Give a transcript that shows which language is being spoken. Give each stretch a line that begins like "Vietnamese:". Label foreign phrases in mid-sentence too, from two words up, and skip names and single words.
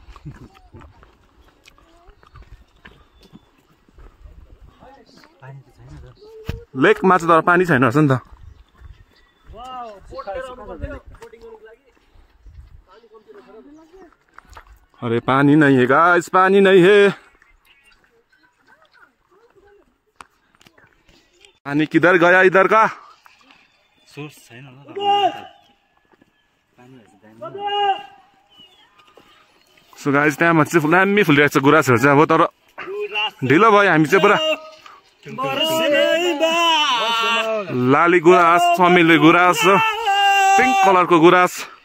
Nepali: लेकमा चाहिँ तर पानी छैन रहेछ नि त
Hindi: अरे पानी नहीं है गाइस पानी नहीं है पानी किधर गया इधर का
Nepali: सोर्स छैन
English: so guys
Nepali: त्यहाँ चाहिँ दामी फुलिरहेको छ गुराँसहरू चाहिँ अब तर ढिलो भयो हामी चाहिँ पुरा लाली गुराँस चमेली गुराँस
English: pink color
Nepali: को गुराँस